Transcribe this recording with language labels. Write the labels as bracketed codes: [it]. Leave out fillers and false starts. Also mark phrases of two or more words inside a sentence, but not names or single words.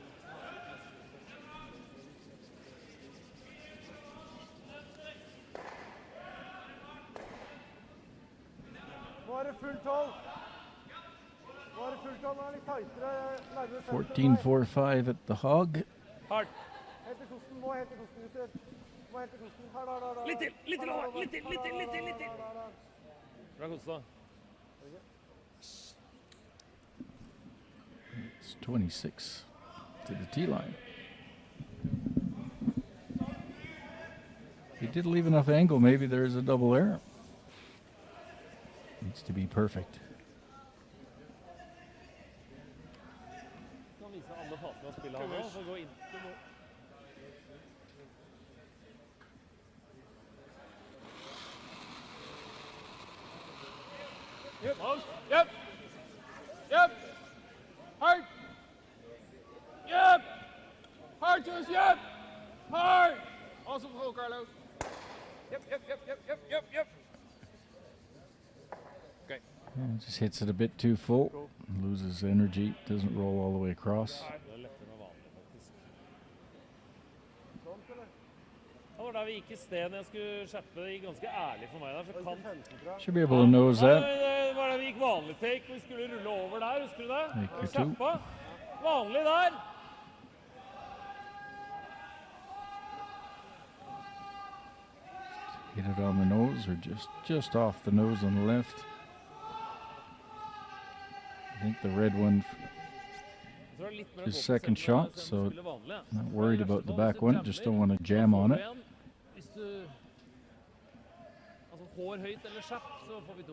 [no] Nå er det fullt hold. Nå er det fullt hold, nå er det litt tightere. Nærmere [en] 14-4-5 at the hog. [no] Hardt. Hente kosten, må hente kosten, gutter. Må hente kosten. Her, da. Litt til, litt til, Håvard. Litt til. Bra Kostad. [en] It's 26 to the T-line. He did leave enough angle. Maybe there's a double error. Needs to be perfect. [no] Kan vise alle fasene av spillet han nå, så gå inn. [en] Yep. Hard. Yep. Hard to us, yep. Hard. Awesome throw, Carlos. Yep. Okay. Yeah, just hits it a bit too full. Loses energy. Doesn't roll all the way across. [no] Det var da vi gikk I sted når jeg skulle skjerpe. Det gikk ganske ærlig for meg der, for kant. [en] Should be able to nose that. [no] Det var da vi gikk vanlig take, og vi skulle rulle over der, husker du det? [en] Take your two. [no] Skjerpa. Vanlig der. [en] Hit it on the nose or just off the nose on the left. I think the red one, his second shot, so not worried about the back one, just don't want to jam on it. [no] Hvis du, altså hår høyt eller skjerp, så får vi 2.